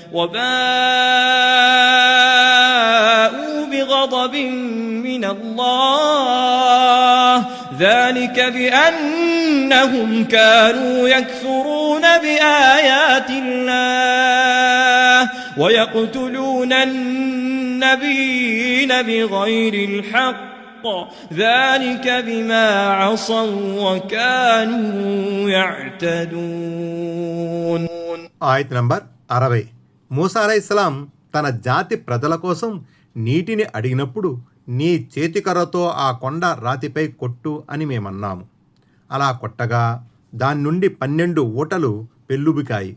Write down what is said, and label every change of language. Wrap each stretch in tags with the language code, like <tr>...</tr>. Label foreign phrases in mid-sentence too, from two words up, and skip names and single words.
<ar>وباءوا بغضب من الله ذلك بأنهم كانوا يكفرون بآيات الله ويقتلون النبيين بغير الحق ذلك بما عصوا وكانوا يعتدون.</ar> <te>ఆయత్ నంబర్ 60. మూసా అలైహిస్సలాం తన జాతి ప్రజల కోసం నీటిని అడిగినప్పుడు నీ చేతికర్రతో ఆ కొండ రాతిపై కొట్టు అని మేమన్నాము. అలా కొట్టగా దాని నుండి 12 ఊటలు పెల్లుబికాయి.</te>